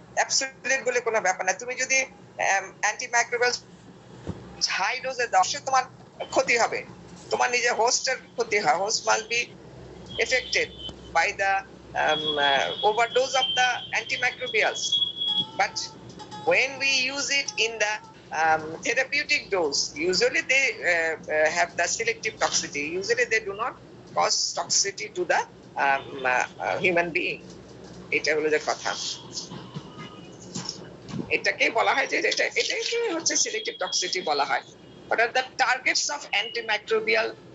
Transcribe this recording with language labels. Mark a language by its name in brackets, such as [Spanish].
[Bangla] Absolute বলে কোনো ব্যাপার না। তুমি যদি অ্যান্টিমাইক্রোবিয়াল হাই ডোজে দাও, সে তোমার ক্ষতি হবে, তোমার নিজের হোস্টের ক্ষতি হয়। [English] Host must be affected by the overdose of the antimicrobials. But when we use it in the therapeutic dose, usually they have the selective toxicity. Usually they do not cause toxicity to the human being. [Bangla] এটা হলো যে কথা। এটাকে বলা হয় যে এটাকে হচ্ছে সিলেক্টিভ টক্সিসিটি বলা হয়। [English] What are the targets of antimicrobial?